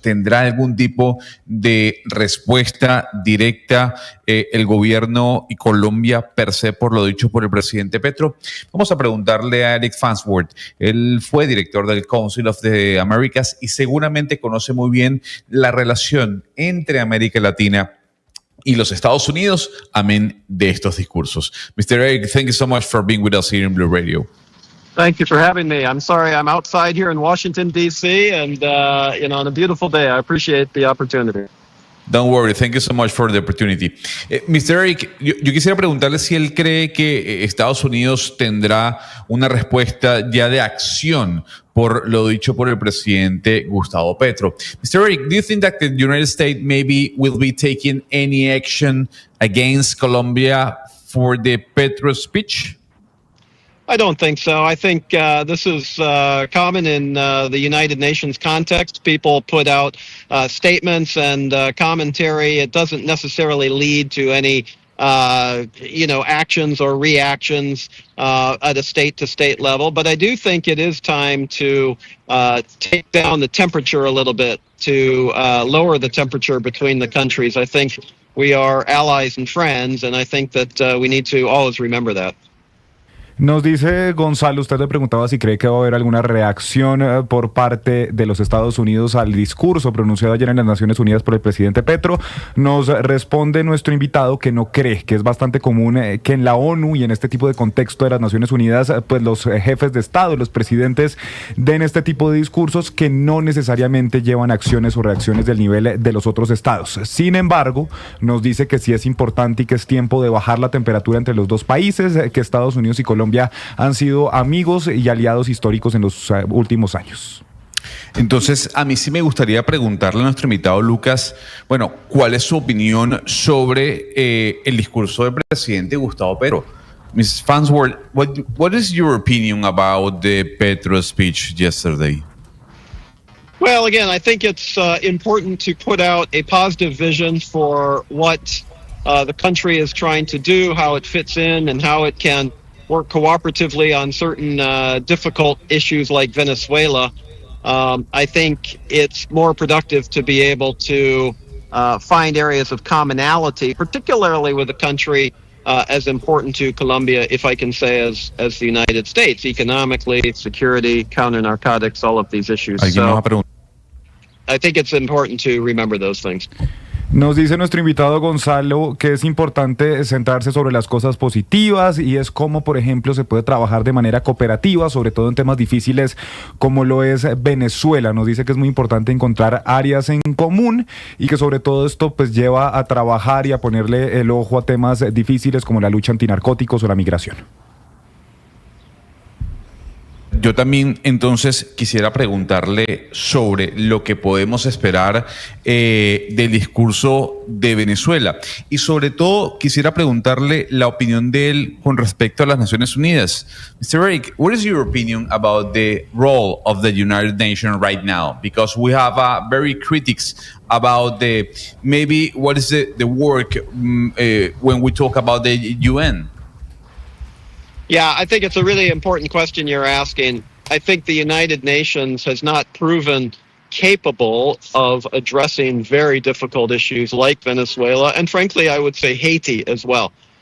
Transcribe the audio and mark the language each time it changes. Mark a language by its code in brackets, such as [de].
[es] ¿Tendrá algún tipo de respuesta directa el gobierno y Colombia per se por lo dicho por el presidente Petro? Vamos a preguntarle a Eric Farnsworth. Él fue director del Council of the Americas y seguramente conoce muy bien la relación entre América Latina y los Estados Unidos, amén de estos discursos. [en] Mr. Eric, thank you so much for being with us here in Blue Radio. Thank you for having me. I'm sorry I'm outside here in Washington, D.C., and, on a beautiful day. I appreciate the opportunity. Don't worry. Thank you so much for the opportunity. Mr. [es] Eric, yo quisiera preguntarle si él cree que Estados Unidos tendrá una respuesta ya de acción por lo dicho por el presidente Gustavo Petro. [en] Mr. Eric, do you think that the United States maybe will be taking any action against Colombia for the Petro speech? I don't think so. I think this is common in the United Nations context. People put out statements and commentary. It doesn't necessarily lead to any, actions or reactions at a state-to-state level. But I do think it is time to take down the temperature a little bit, to lower the temperature between the countries. I think we are allies and friends, and I think that we need to always remember that. [es] Nos dice Gonzalo, usted le preguntaba si cree que va a haber alguna reacción por parte de los Estados Unidos al discurso pronunciado ayer en las Naciones Unidas por el presidente Petro. Nos responde nuestro invitado que no cree, que es bastante común que en la ONU y en este tipo de contexto de las Naciones Unidas, pues los jefes de Estado, los presidentes den este tipo de discursos que no necesariamente llevan acciones o reacciones del nivel de los otros estados. Sin embargo, nos dice que sí es importante y que es tiempo de bajar la temperatura entre los dos países, que Estados Unidos y Colombia han sido amigos y aliados históricos en los últimos años. Entonces, a mí sí me gustaría preguntarle a nuestro invitado Lucas, bueno, ¿cuál es su opinión sobre el discurso del presidente Gustavo Petro? [en] Ms. Farnsworth, what is your opinion about the Petro speech yesterday? Well, again, I think it's important to put out a positive vision for what the country is trying to do, how it fits in, and how it can work cooperatively on certain difficult issues like Venezuela. I think it's more productive to be able to find areas of commonality, particularly with a country as important to Colombia, if I can say, as the United States, economically, security, counter-narcotics, all of these issues. So I think it's important to remember those things. [es] Nos dice nuestro invitado Gonzalo que es importante centrarse sobre las cosas positivas y es cómo, por ejemplo, se puede trabajar de manera cooperativa, sobre todo en temas difíciles como lo es Venezuela. Nos dice que es muy importante encontrar áreas en común y que sobre todo esto pues lleva a trabajar y a ponerle el ojo a temas difíciles como la lucha antinarcóticos o la migración. Yo también entonces quisiera preguntarle sobre lo que podemos esperar del discurso de Venezuela y sobre todo quisiera preguntarle la opinión de él con respecto a las Naciones Unidas. [en] Mr. Eric, what is your opinion about the role of the United Nations right now? Because we have very critics about maybe what is the work when we talk about the UN. Yeah, I think it's a really important question you're asking. I think the United Nations has not proven capable of addressing very difficult issues like Venezuela, and frankly, I would say Haiti as well.